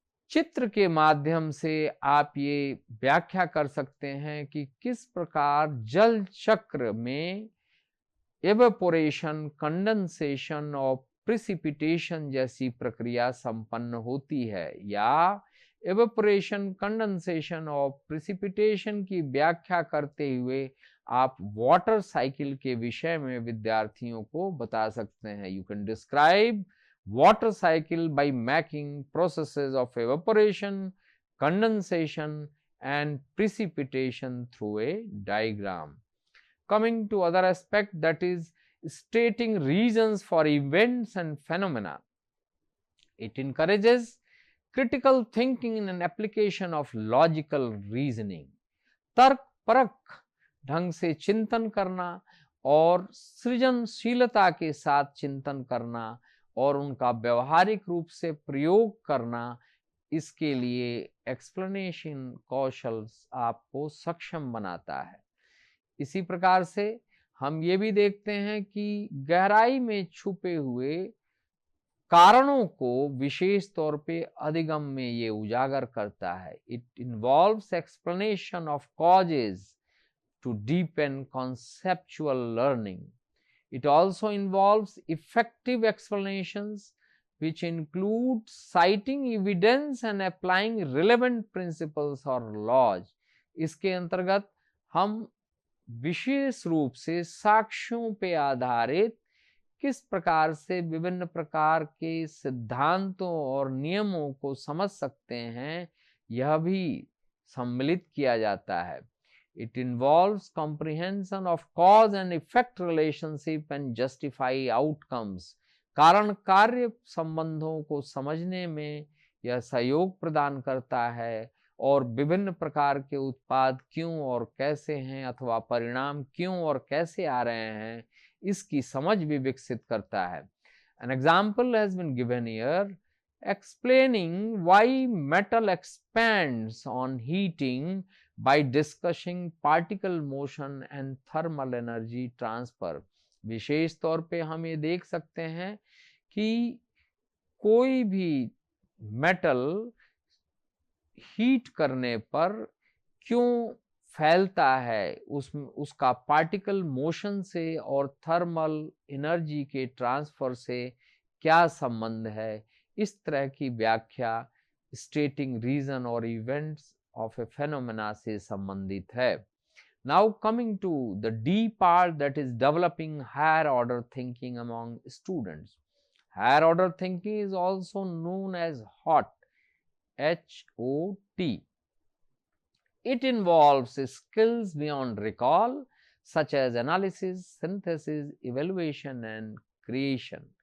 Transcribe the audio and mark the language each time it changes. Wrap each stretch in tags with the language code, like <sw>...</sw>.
<hi>चित्र के माध्यम से आप ये व्याख्या कर सकते हैं कि किस प्रकार जल चक्र में एवेपोरेशन, कंडेंसेशन और प्रिसिपिटेशन जैसी प्रक्रिया संपन्न होती है, या एवेपोरेशन, कंडेंसेशन और प्रिसिपिटेशन की व्याख्या करते हुए आप वाटर साइकिल के विषय में विद्यार्थियों को बता सकते हैं।</hi> <en>You can describe water cycle by making processes of evaporation, condensation and precipitation through a diagram. Coming to other aspect, that is stating reasons for events and phenomena. It encourages critical thinking and application of logical reasoning.</en> <hi>तर्क परक ढंग से चिंतन करना और सृजनशीलता के साथ चिंतन करना और उनका व्यवहारिक रूप से प्रयोग करना, इसके लिए एक्सप्लेनेशन कौशल आपको सक्षम बनाता है। इसी प्रकार से हम ये भी देखते हैं कि गहराई में छुपे हुए कारणों को विशेष तौर पे अधिगम में ये उजागर करता है।</hi> <en>It involves explanation of causes to deepen conceptual learning. It also involves effective explanations which include citing evidence and applying relevant principles or laws.</en> <hi>इसके अंतर्गत हम विशेष रूप से साक्ष्यों पे आधारित किस प्रकार से विभिन्न प्रकार के सिद्धांतों और नियमों को समझ सकते हैं, यह भी सम्मिलित किया जाता है।</hi> <en>It involves comprehension of cause and effect relationship and justify outcomes.</en> <hi>कारण कार्य संबंधों को समझने में यह सहयोग प्रदान करता है और विभिन्न प्रकार के उत्पाद क्यों और कैसे हैं अथवा परिणाम क्यों और कैसे आ रहे हैं, इसकी समझ भी विकसित करता है।</hi> <en>An example has been given here explaining why metal expands on heating by discussing particle motion and thermal energy transfer.</en> <hi>विशेष तौर पे हम ये देख सकते हैं कि कोई भी मेटल हीट करने पर क्यों फैलता है, उसका पार्टिकल मोशन से और थर्मल एनर्जी के ट्रांसफर से क्या संबंध है, इस तरह की व्याख्या स्टेटिंग रीजन और इवेंट्स</hi> <en>of a phenomena</en> <hi>से संबंधित है।</hi> <en>Now coming to the D part, that is developing higher order thinking among students. Higher order thinking is also known as HOT, H-O-T. It involves skills beyond recall such as analysis, synthesis, evaluation and creation.</en>